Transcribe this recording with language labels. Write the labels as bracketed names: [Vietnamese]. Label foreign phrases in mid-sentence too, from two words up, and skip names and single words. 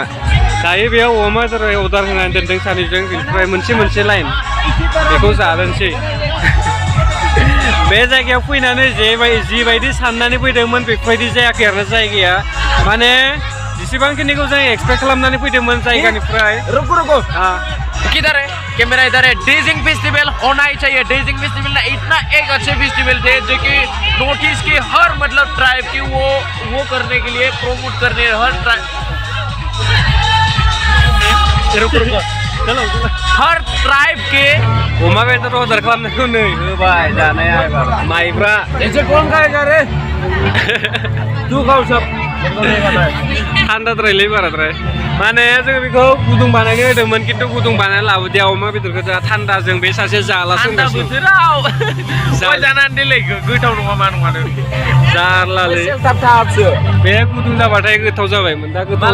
[Bodo] दायो बेयाव अमा जराय अर्डार होनानै दोनदों सानैजों, बेनिफ्राय मोनसे लाइन बेखौ जादोंसै। बे जायगायाव फैनानै जिबायदि साननानै फैदोंमोन बेफोरबायदि जायाखै आरो जायगाया। माने जेसेबांखिनिखौ जों एक्सपेक्ट खालामनानै फैदोंमोन जायगानिफ्राय। [Hindi] रुको किधर है, कैमरा इधर है। डेजिंग फेस्टिवल होना ही चाहिए। डेजिंग फेस्टिवल ना इतना एक अच्छे फेस्टिवल थे जो कि नॉर्थ ईस्ट के हर मतलब ट्राइब की वो करने के लिए प्रमोट करने हर ट्राइब। रुको हर ट्राइब के [Bodo] अमा बेदर अर्डार खालामनायखौ नै होबाय जानाया एबार माइब्रा [Hindi] ऐसे कौन खाएगा रे तू खाओ सब [Bodo] थान्दाद्रायलै बाराद्राय माने जोङो बेखौ गुदुं बानायनो होदोंमोन खिन्थु गुदुं बानायना लाबोदिया अमा बेदरखौ जोंहा थान्दाजों बे सासे जाला थान्दा बोथोराव जानानै देलाय गोथाव नङा मा नङानो जारलालै बे गुदुं जाबाथाय गोथाव जाबायमोन दा गोथाव